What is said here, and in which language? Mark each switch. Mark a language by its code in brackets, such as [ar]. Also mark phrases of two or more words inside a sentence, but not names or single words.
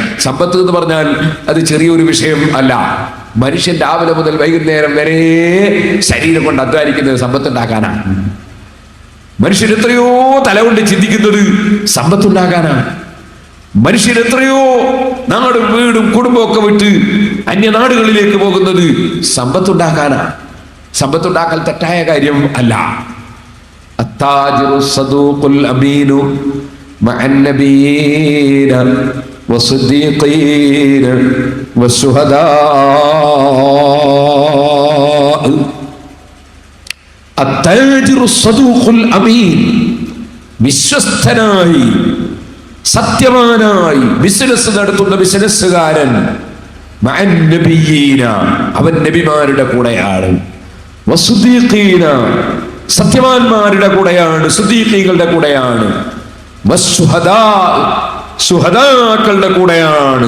[ml] സമ്പത്ത് എന്ന് പറഞ്ഞാൽ അത് ചെറിയൊരു വിഷയം അല്ല. മനുഷ്യൻ രാവിലെ മുതൽ വൈകുന്നേരം വരെ ശരീരം കൊണ്ട് അധ്വാനിക്കുന്നത് സമ്പത്തുണ്ടാക്കാനാണ്. മനുഷ്യൻ എത്രയോ തലകൊണ്ട് ചിന്തിക്കുന്നത് സമ്പത്തുണ്ടാക്കാനാണ്. മനുഷ്യൻ എത്രയോ നാടും വീടും കുടുംബമൊക്കെ വിട്ട് അന്യനാടുകളിലേക്ക് പോകുന്നത് സമ്പത്തുണ്ടാക്കാനാണ്. സമ്പത്തുണ്ടാക്കൽ തെറ്റായ കാര്യം അല്ല. [ar] التاجر الصدوق الأمين مع النبيين والصديقين والشهداء. التاجر الصدوق الأمين, [ml] വിശ്വസ്തനായി സത്യവാനായി ബിസിനസ് നടത്തുന്ന ബിസിനസ്സുകാരൻ, [ar] مع النبيين, [ml] അവൻ നബിമാരുടെ കൂടെയാണ്, വസ്സുദീഖീന, സത്യവാന്മാരുടെ കൂടെയാണ്, സുദീഖീകളുടെ കൂടെയാണ്, വസ്സുഹദാ, സുഹദാക്കളുടെ കൂടെയാണ്.